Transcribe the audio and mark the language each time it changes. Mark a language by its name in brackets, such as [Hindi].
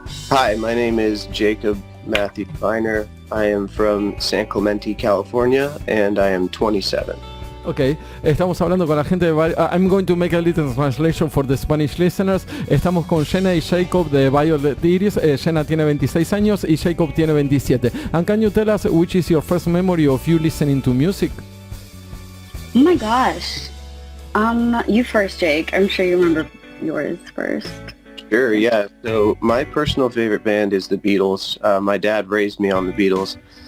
[English] Hi, my name is Jacob Matthew Feiner. I am from San Clemente, California, and I am 27. [Spanish] Ok, estamos hablando con la gente de... [English] I'm going to make a little translation for the Spanish listeners. [Spanish] Estamos con Jenna y Jacob de Violet Iris. Jenna tiene 26 años y Jacob tiene 27. [English] And can you tell us which is your first memory of you listening to music? Oh my gosh. You first, Jake. I'm sure you remember yours first. Sure, yeah. So my personal favorite band is the Beatles. My dad raised me on the Beatles.